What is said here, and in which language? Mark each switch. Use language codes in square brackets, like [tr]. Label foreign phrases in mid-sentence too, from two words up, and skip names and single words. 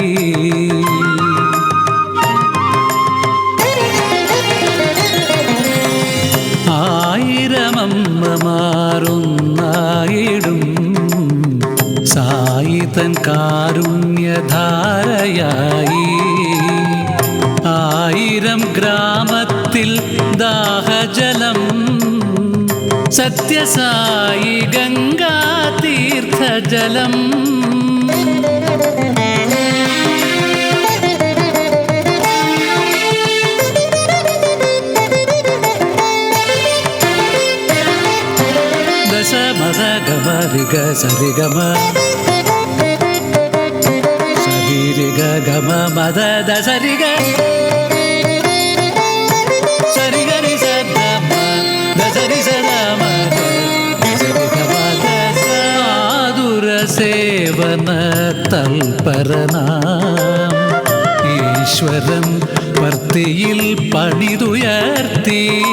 [ml] ആയിരമമ്മമാരൊന്നായിടും സായിതൻ കാരുണ്യധാരയായി. ആയിരം ഗ്രാമത്തിൽ ദാഹജലം സത്യസായി ഗംഗാ തീർത്ഥജലം. [te] దశ మద గమ రిగ సరిగమ సరిగ గమ మద దసరిగ సరిగరి సదమ దసరి సదమ [ml] ആതുര സേവന തൽപരനാം ഈശ്വരൻ പർത്തിയിൽ പണിതുയർത്തി.